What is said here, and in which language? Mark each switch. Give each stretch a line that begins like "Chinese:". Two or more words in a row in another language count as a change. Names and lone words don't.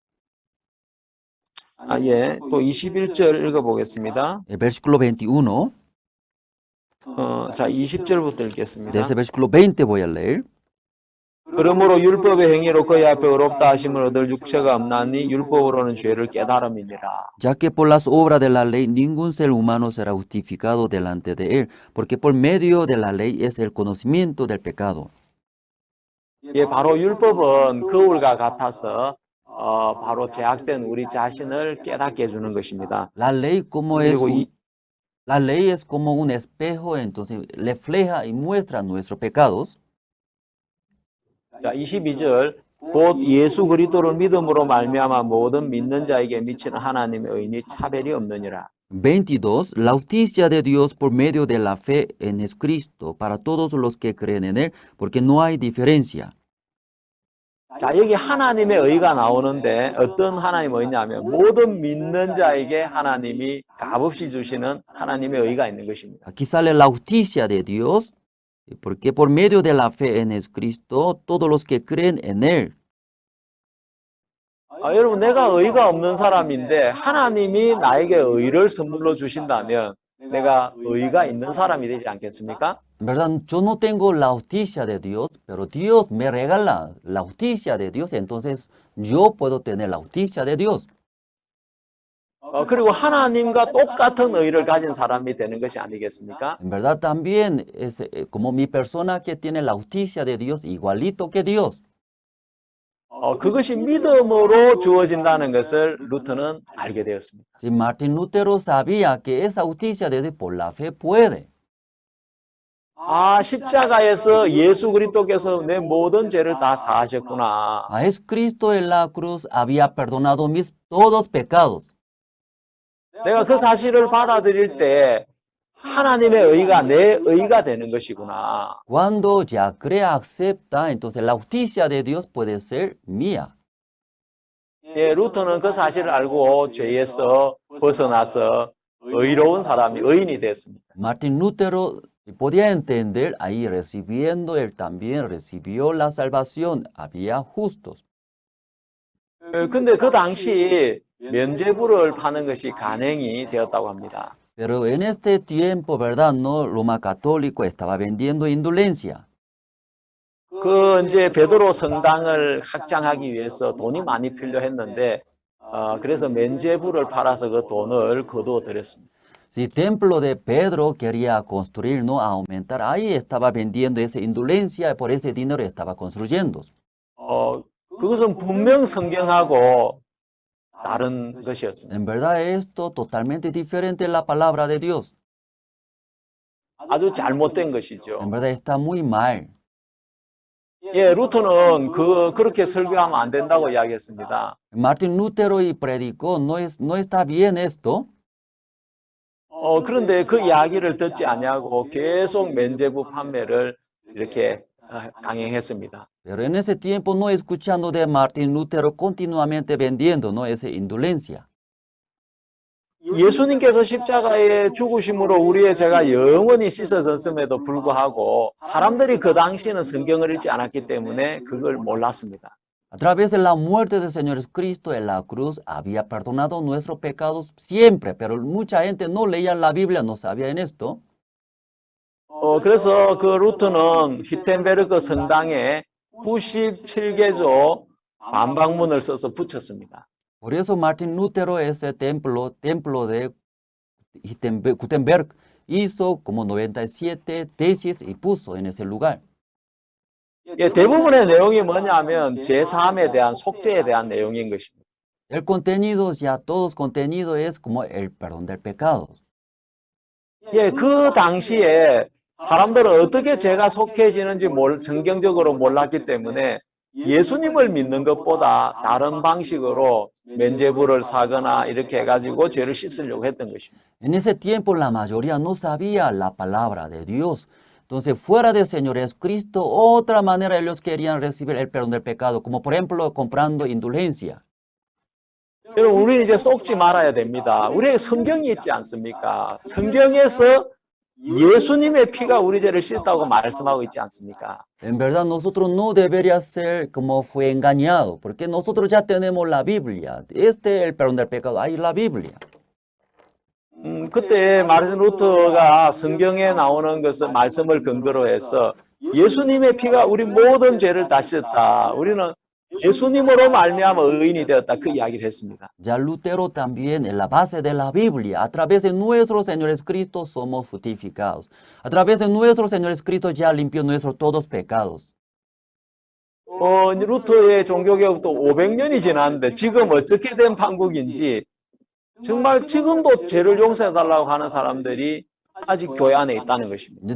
Korean: 예, 또 21절 읽어보겠습니다.
Spanish: El versículo 21,
Korean: 자, 20절부터 읽겠습니다.
Spanish: de ese versículo 20 voy a leer.
Korean: 그러므로 율법의 행위로 그의 앞에 의롭다 하심을 얻을 육체가 없나니 율법으로는 죄를 깨달음이니라.
Spanish: Ya que por las obras de la ley ningún ser humano será justificado delante de Él, porque por medio de la ley es el conocimiento del pecado.
Korean: 예, 바로 율법은 거울과 같아서 바로 죄악된 우리 자신을 깨닫게 해주는 것입니다.
Spanish: La ley como es
Korean: 그리고
Spanish: la ley es como un espejo, entonces refleja y muestra nuestros pecados.
Korean: 자, 22절 곧 예수 그리스도를 믿음으로 말미암아 모든 믿는 자에게 미치는 하나님의 의인이 차별이 없느니라.
Spanish: 22. La justicia de Dios por medio de la fe en Jesucristo para todos los que creen en Él, porque no hay diferencia.
Korean: 자, 여기 하나님의 의가 나오는데 어떤 하나님의 의냐면 모든 믿는 자에게 하나님이 값없이 주시는 하나님의 의가 있는 것입니다.
Spanish: Aquí sale la justicia de Dios, porque por medio de la fe en Jesucristo, todos los que creen en Él.
Korean: 여러분, 내가 의가 없는 사람인데 하나님이 나에게 의를 선물로 주신다면 내가 의가 있는 사람이 되지 않겠습니까?
Spanish: ¿Verdad? Yo no tengo la justicia de Dios, pero Dios me regala la justicia de Dios, entonces yo puedo tener la justicia de Dios.
Korean: 그리고 하나님과 똑같은 의를 가진 사람이 되는 것이 아니겠습니까?
Spanish: En verdad también es como mi persona que tiene la justicia de Dios igualito que Dios.
Korean: 그것이 믿음으로 주어진다는 것을 루터는 알게 되었습니다.
Spanish: Si Martín Lutero sabía que esa justicia de Dios por la fe puede.
Korean: 십자가에서 예수 그리스도께서 내 모든 죄를 다 사하셨구나.
Spanish: A Jesucristo en la cruz había perdonado mis todos pecados.
Korean: 내가 그 사실을 받아들일 때 하나님의 의가 내 의가 되는 것이구나.
Spanish: Cuando ya crea, acepta, entonces la justicia de Dios puede ser mía.
Korean: 루터는 그 사실을 알고 죄에서 벗어나서 의로운 사람이 의인이 됐습니다.
Spanish: Martín Lutero podía entender ahí recibiendo, él también recibió la salvación, había justos.
Korean: 근데 그 당시 면죄부를 파는 것이 간행이 되었다고 합니다.
Spanish: Pero en este tiempo, ¿verdad? No, Roma católico estaba vendiendo indolencia.
Korean: 이제 베드로 성당을 확장하기 위해서 돈이 많이 필요했는데, 그래서 면죄부를 팔아서 그 돈을 거두어 드렸습니다.
Spanish: Si templo de Pedro quería construir, no aumentar, ahí estaba vendiendo esa indolencia y por ese dinero estaba construyendo.
Korean: 그것은 분명 성경하고 다른 것이었습니다.
Spanish: En verdad esto totalmente diferente de la palabra de Dios.
Korean: 아주 잘못된 것이죠.
Spanish: En verdad está muy mal.
Korean: 루터는 그렇게 설교하면 안 된다고 이야기했습니다.
Spanish: Martín Lutero y predicó, no está bien esto.
Korean: 그런데 그 이야기를 듣지 아니하고 계속 면죄부 판매를 이렇게 강행했습니다.
Spanish: Pero en ese tiempo no escuchando de Martín Lutero continuamente vendiendo, ¿no? Esa indolencia.
Korean: 예수님께서 십자가에 죽으심으로 우리의 죄가 영원히 씻어졌음에도 불구하고 사람들이 그 당시에는 성경을 읽지 않았기 때문에 그걸 몰랐습니다.
Spanish: A través de la muerte del Señor Jesucristo en la cruz había perdonado nuestros pecados siempre, pero mucha gente no leía la Biblia, no sabía en esto.
Korean: 그래서 그 루터는 히텐베르크 성당에 97개조 반박문을 써서 붙였습니다.
Spanish: Por eso Martín Lutero, ese templo de Gutenberg, hizo como 97 tesis y puso en ese lugar.
Korean: 대부분의 내용이 뭐냐면 제3에 대한 속죄에 대한 내용인 것입니다.
Spanish: El contenido, ya todos contenido es como el perdón del pecado.
Korean: 그 당시에 사람들은 어떻게 죄가 속해지는지 성경적으로 몰랐기 때문에 예수님을 믿는 것보다 다른 방식으로 면죄부를 사거나 이렇게 해가지고 죄를 씻으려고 했던 것입니다.
Spanish: En ese tiempo la mayoría no sabía la palabra de Dios. Entonces, fuera del Señor Jesucristo, otra manera ellos querían recibir el perdón del pecado, como por ejemplo comprando indulgencia.
Korean: 여러분, 우리는 이제 속지 말아야 됩니다. 우리에게 성경이 있지 않습니까? 성경에서 예수님의 피가 우리 죄를 씻었다고 말씀하고 있지 않습니까?
Spanish: En verdad, nosotros no debería ser como fue engañado, porque nosotros ya tenemos la Biblia. Este es el perdón del pecado, hay la Biblia.
Korean: 그때 마르틴 루터가 성경에 나오는 것을 말씀을 근거로 해서 예수님의 피가 우리 모든 죄를 다 씻었다. 우리는 예수님으로 말미암아 의인이 되었다. 그 이야기를 했습니다.
Spanish: Ya Lutero también en la base de la Biblia, a través de nuestro Señor Jesucristo somos justificados. A través de nuestro Señor Jesucristo ya limpió nuestros todos pecados.
Korean: 루터의 종교개혁도 500년이 지났는데 지금 어떻게 된 판국인지 정말 지금도 죄를 용서해달라고 하는 사람들이 아직 교회 안에 있다는 것입니다.